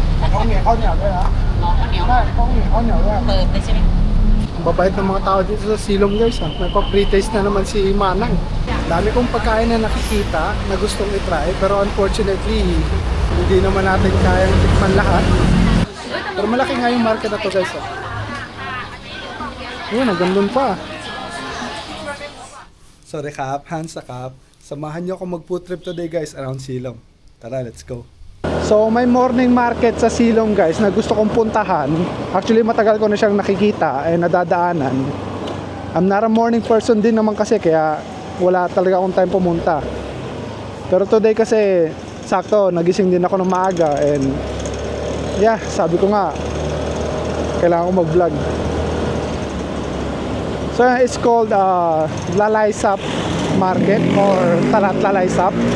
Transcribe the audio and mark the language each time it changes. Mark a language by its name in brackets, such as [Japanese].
[Thai] เขาเหนียวข้าวเหนียวด้วยนะ รอข้าวเหนียว ใช่เขาเหนียวข้าวเหนียวด้วย เปิดเลยใช่ไหม [Filipino] Babait ng mga tao dito sa Silong guys ha. May pa-pre-taste na naman si Manang. Dami kong pagkain na nakikita na gustong i-try pero unfortunately hindi naman natin kayang tikman lahat. Pero malaki nga yung market na to guys ha. Yun, nagandun pa. Sorry Kap, Hans Kap. Samahan nyo ako mag-food trip today guys around Silong. Tara, [English] let's go. [Filipino] So may morning market sa Silong guys na gusto kong puntahan. Actually matagal ko na siyang nakikita nadadaanan. [English] I'm not a morning person [Filipino] din naman kasi kaya wala talaga akong time pumunta. Pero today kasi sakto nagising din ako ng maaga [English] and yeah, [Filipino] sabi ko nga kailangan ko mag-vlog. [English] So it's called Lalaysap Market or Talat Lalaysap.